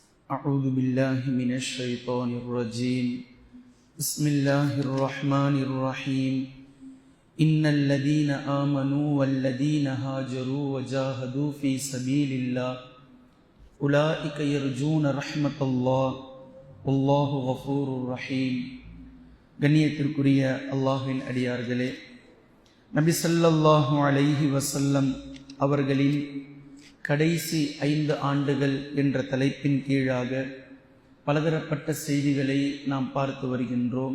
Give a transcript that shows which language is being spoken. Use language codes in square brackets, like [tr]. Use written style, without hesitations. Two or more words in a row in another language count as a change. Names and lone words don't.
[ar] أعوذ بالله من الشيطان الرجيم بسم الله الرحمن الرحيم إن الذين آمنوا والذين هاجروا وجاهدوا في سبيل الله أولئك يرجون رحمة الله والله غفور رحيم. [ta] கண்ணியத்திற்குரிய அல்லாஹ்வின் அடியார்களே, நபி [ar] صلى الله عليه وسلم [ta] அவர்களின் கடைசி 5 ஆண்டுகள் என்ற தலைப்பின் கீழாக பலதரப்பட்ட செய்திகளை நாம் பார்த்து வருகின்றோம்.